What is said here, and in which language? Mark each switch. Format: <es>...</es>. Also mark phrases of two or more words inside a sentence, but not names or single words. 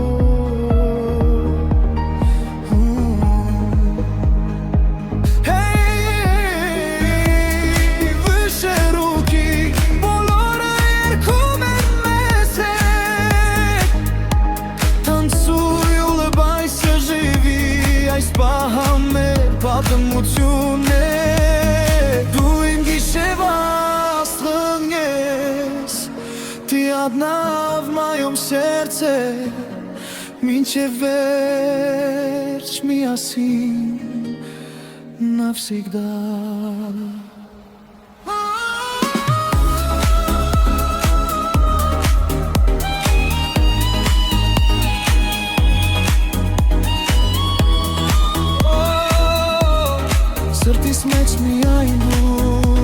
<ru>Выше руки,</ru> <hy>բոլորը երգում են մեզ հետ,</hy> <ru>танцуй, улыбайся, живи,</ru> <hy>այս պահը մեր պատմությունն է, դու իմ գիշերված տղան ես,</hy> <ru>ты одна в моем сердце,</ru> <hy>մինչև վերջ միասին навсегда. Սրտիս մեջ միայն դու</hy>